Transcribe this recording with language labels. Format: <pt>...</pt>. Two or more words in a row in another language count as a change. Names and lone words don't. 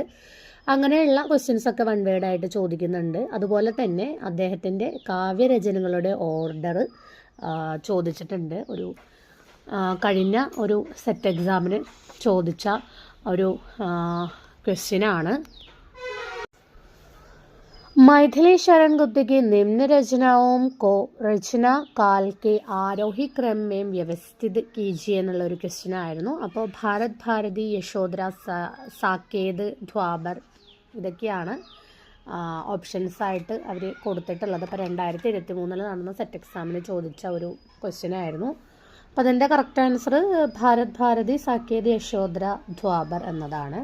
<ml>അങ്ങനെയുള്ള ക്വസ്റ്റ്യൻസൊക്കെ</ml> <en>one wordആയിട്ട്</en> <ml>ചോദിക്കുന്നുണ്ട്. അതുപോലെ തന്നെ അദ്ദേഹത്തിൻ്റെ കാവ്യരചനകളുടെ ഓർഡർ ചോദിച്ചിട്ടുണ്ട്. കഴിഞ്ഞ ഒരു സെറ്റ് എക്സാമിന് ചോദിച്ച ഒരു ക്വസ്റ്റ്യനാണ്.</ml> <hi>मैथिली शरण गुप्त की निम्न रचनाओं को रचना काल के आरोही क्रम में व्यवस्थित कीजिए</hi> <ml>എന്നുള്ള ഒരു ക്വസ്റ്റ്യൻ ആയിരുന്നു. അപ്പോൾ ഭാരത് ഭാരതി, യശോധര, സാക്കേത്, ദ്വാപർ ഇതൊക്കെയാണ് ഓപ്ഷൻസ് ആയിട്ട് അവർ കൊടുത്തിട്ടുള്ളത്. അപ്പോൾ 2023 നടന്ന സെറ്റ് എക്സാമിന് ചോദിച്ച ഒരു ക്വസ്റ്റ്യൻ ആയിരുന്നു. അപ്പോൾ അതിൻ്റെ</ml> <en>correct answer</en> <ml>ഭാരത് ഭാരതി, സാക്കേത്, യശോധര, ദ്വാപർ എന്നതാണ്.</ml>